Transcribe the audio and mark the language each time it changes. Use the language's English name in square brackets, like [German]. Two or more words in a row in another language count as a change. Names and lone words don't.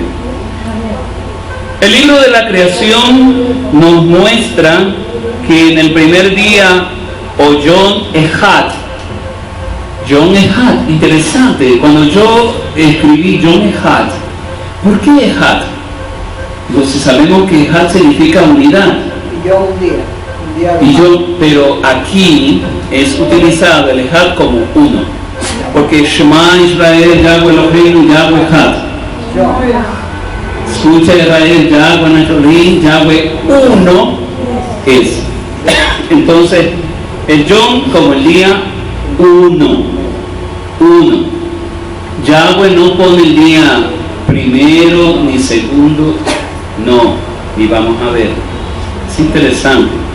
[Spanish] El libro de la creación nos muestra que en el primer día, o [Hebrew] יום אחד, [Spanish] interesante, cuando yo escribí [Hebrew] יום אחד, [Spanish] ¿por qué Ehad? Pues sabemos que Ehad significa unidad. Pero aquí es utilizado el Ehad como uno, porque [Hebrew] שמע ישראל יהוה אלוהינו יהוה אחד. [Spanish] Escucha Israel, Yahweh Elohim, Yahweh uno es. Entonces, el John como el día uno. Yahweh no pone el día primero ni segundo, no. Y vamos a ver. Es interesante.